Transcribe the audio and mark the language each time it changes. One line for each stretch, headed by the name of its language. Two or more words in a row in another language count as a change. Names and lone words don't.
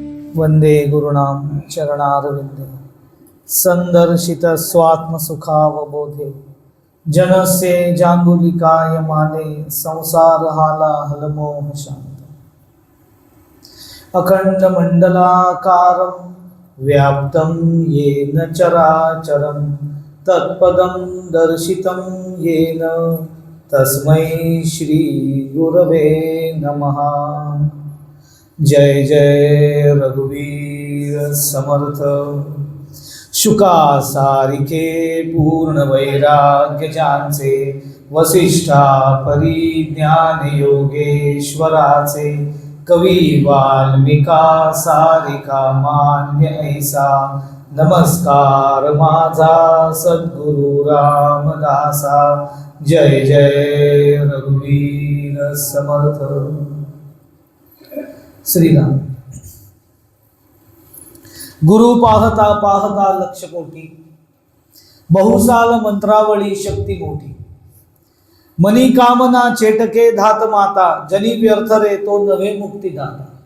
Sanskrit: वंदे गुरुणाम चरणारविंदे संदर्शित स्वात्मसुखावबोधे जनस्य जांगुलिकाय माने संसार हाला हलमोह शांत अखंड मंडलाकारं व्याप्तं येन चराचरं तत्पदं दर्शितं येन तस्मै श्री गुरवे नमः।
Marathi: जय जय रघुवीर समर्थ शुका सारिके पूर्ण वैराग्य ज्यांचे वसिष्ठा परिज्ञान योगेश्वराचे कवी वाल्मिका सारिका मान्य ऐसा नमस्कार माझा सद्गुरु रामदासा। जय जय रघुवीर समर्थ। श्रीराम। गुरु पाहता पाहता लक्ष कोटी बहुसाल मंत्रावळी शक्ती मोठी मनी कामना चेटके धात माता जनी व्यर्थ रे तो नवे मुक्ती दाता।